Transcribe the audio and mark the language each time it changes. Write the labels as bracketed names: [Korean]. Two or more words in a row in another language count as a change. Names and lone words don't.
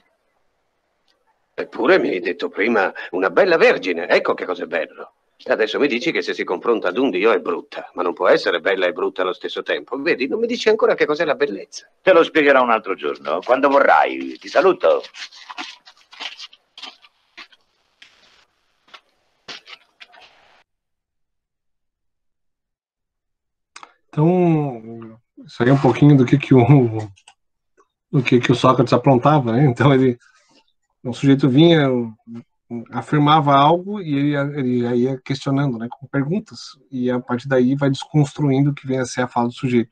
[Italian] Eppure mi hai detto prima una bella vergine, ecco che cos'è bello. Adesso mi dici che se si confronta ad un dio è brutta, ma non può essere bella e brutta allo stesso tempo. Vedi, non mi dici ancora che cos'è la bellezza. Te lo spiegherò un altro giorno, quando vorrai. Ti saluto. [Portuguese] Então, isso aí é um pouquinho do que o Sócrates aprontava, né? Então, o sujeito vinha, afirmava algo e ele ia questionando, né, com perguntas, e a partir daí vai desconstruindo o que vem a ser a fala do sujeito.